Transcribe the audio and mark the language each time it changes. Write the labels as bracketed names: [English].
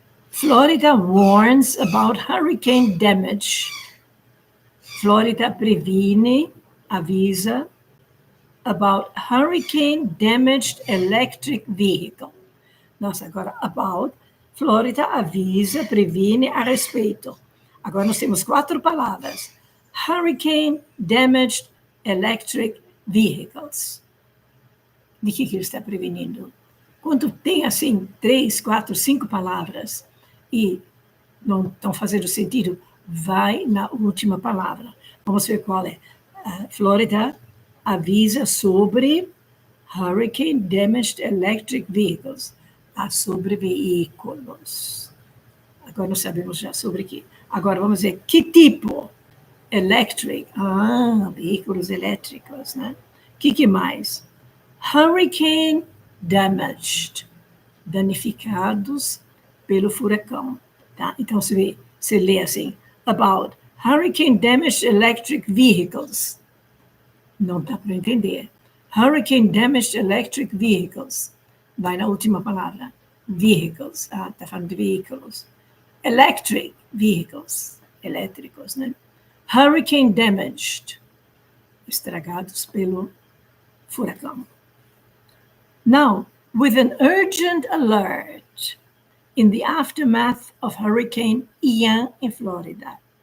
[English] Florida warns about hurricane damage. Florida [Portuguese] previne, avisa, [English] about hurricane damaged electric vehicle. [Portuguese] Nossa, agora, about. Florida avisa, previne a respeito. Agora nós temos 4 palavras. [English] Hurricane damaged electric vehicles. [Portuguese] De que ele está prevenindo? Quando tem, assim, 3, 4, 5 palavras e não estão fazendo sentido, vai na última palavra. Vamos ver qual é. Florida avisa sobre [English] hurricane damaged electric vehicles. [Portuguese] Sobre veículos. Agora nós sabemos já sobre quê. Agora vamos ver que tipo. Electric. Veículos elétricos, né? Que mais? [English] Hurricane damaged. [Portuguese] Danificados pelo furacão. Tá? Então, você lê assim, [English] about hurricane damaged electric vehicles. [Portuguese] Não dá para entender. [English] Hurricane damaged electric vehicles. [Portuguese] Vai na última palavra. Vehicles. Está falando de veículos. [English] Electric vehicles. [Portuguese] Elétricos, né? [English] Hurricane damaged. [Portuguese] Estragados pelo furacão. [English] Now, with an urgent alert in the aftermath of Hurricane Ian em Flórida.